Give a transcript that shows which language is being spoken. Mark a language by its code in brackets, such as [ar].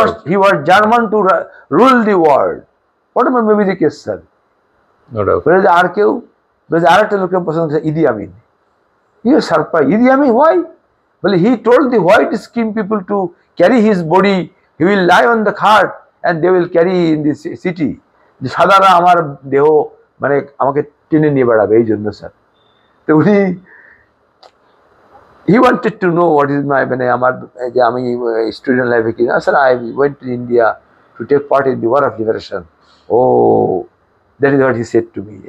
[en] He was German to rule the world. Whatever may be the case, sir. No doubt. [bn] আর কেউ আর একটা লোকের পছন্দ করছে ইদি আমিন। [en] He was surprised. Idi Amin, why? Well, he told the white skin people to carry his body. He will lie on the cart and they will carry in the city. [bn] যে সাদারা আমার দেহ মানে আমাকে টেনে নিয়ে বেড়াবে, এই জন্য স্যার। তো উনি [en] he wanted to know what is my [bn] মানে আমার যে আমি স্টুডেন্ট লাইফে কি না sir, [en] I went to India to take part in the war of liberation. Oh, that is what he said to me.